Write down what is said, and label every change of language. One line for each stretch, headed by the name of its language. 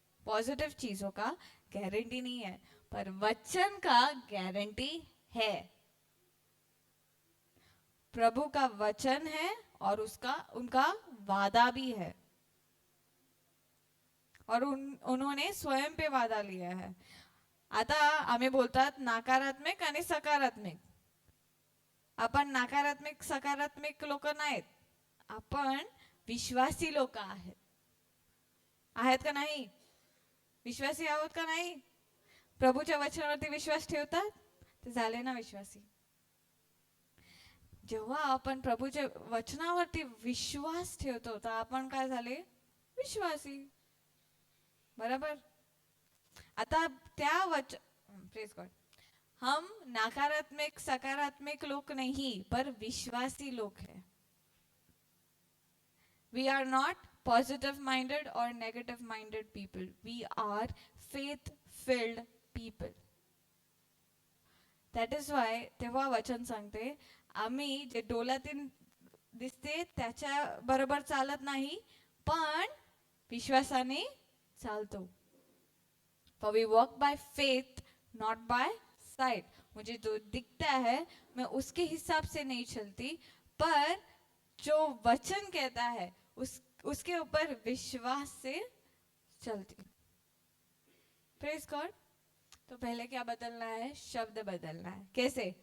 Hindi: Positive चीजों का guarantee नहीं है, पर वचन का गारंटी है. प्रभु का वचन है और उनका वादा भी है, और उन्होंने स्वयं पे वादा लिया है.
Marathi: आता आम्ही बोलतात नकारात्मक आणि सकारात्मक. आपण नकारात्मक सकारात्मक लोक नाहीत, आपण विश्वासी लोक आहेत का नाही? विश्वासी आहोत का नाही? प्रभूच्या वचनावरती विश्वास ठेवतात ते झाले ना विश्वासी. जेव्हा आपण प्रभूच्या वचनावरती विश्वास ठेवतो तर आपण काय झाले? विश्वासी. बराबर. आता त्या
Hindi: प्रेज गॉड, हम नकारात्मक सकारात्मक लोग नहीं पर विश्वासी लोग हैं.
English: We are not positive minded or negative minded people. We are faith filled people. That is why
Marathi: तेव्हा वचन सांगते, आम्ही जे डोळ्यातून दिसते त्याच्या बरोबर चालत नाही, पण विश्वासाने चालतो.
English: For we walk by faith, not by sight.
Hindi: मुझे जो दिखता है मैं उसके हिसाब से नहीं चलती, पर जो वचन कहता है उसके ऊपर विश्वास से चलती. Praise God. तो पहले क्या बदलना है? शब्द बदलना है. कैसे?